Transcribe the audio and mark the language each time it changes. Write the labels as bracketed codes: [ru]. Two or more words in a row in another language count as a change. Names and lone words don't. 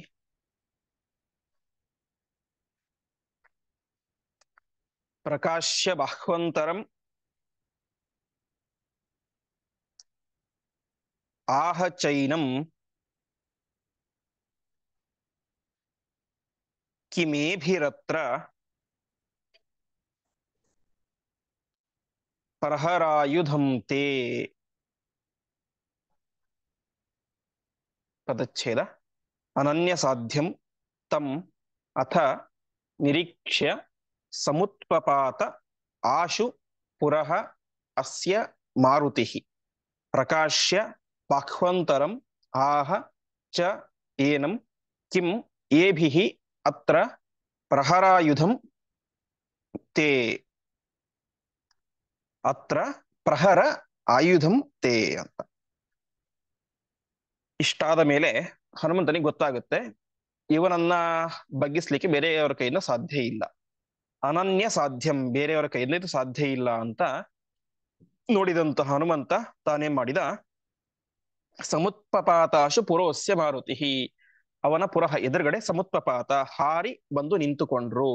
[sa] ಪ್ರಕಾಶ್ಯ ಬಾಹ್ವಂತರಂ ಆಹ ಚೈನಂ ಕಿಮೇಭಿರತ್ರ ಪ್ರಹರಾಯುಧಂ ತೇ. ಪದಚ್ಛೇದ. ಅನನ್ಯ ಸಾಧ್ಯಂ ತಂ ಅಥ ನಿರೀಕ್ಷ್ಯ ಸಮುತ್ಪಪಾತ ಆಶು ಪುರಃ ಅಸ್ಯ ಮಾರುತಿಃ ಪ್ರಕಾಶ್ಯ ಬಾಹ್ವಂತರಂ ಆಹ ಚ ಏನಂ ಕಿಂ ಏಭಿಃ ಅತ್ರ ಪ್ರಹರಾಯುಧಂ ತೇ. ಅತ್ರ ಪ್ರಹರ ಆಯುಧಂ ತೇ ಅಂತ. [kn] ಇಷ್ಟಾದ ಮೇಲೆ ಹನುಮಂತನಿಗೆ ಗೊತ್ತಾಗುತ್ತೆ ಇವನನ್ನ ಬಗ್ಗಿಸ್ಲಿಕ್ಕೆ ಬೇರೆಯವರ ಕೈಯಿಂದ ಸಾಧ್ಯ ಇಲ್ಲ, [sa] ಅನನ್ಯ ಸಾಧ್ಯಂ, [kn] ಬೇರೆಯವರ ಕೈಯಿಂದ ಇದು ಸಾಧ್ಯ ಇಲ್ಲ ಅಂತ ನೋಡಿದಂತ ಹನುಮಂತ ತಾನೇನ್ ಮಾಡಿದ, [sa] ಸಮುತ್ಪಪಾತಾಶು ಪುರೋಸ್ಯ ಮಾರುತಿ, [kn] ಅವನ ಪುರಹ ಎದುರುಗಡೆ ಸಮುತ್ಪಪಾತ ಹಾರಿ ಬಂದು ನಿಂತುಕೊಂಡ್ರು.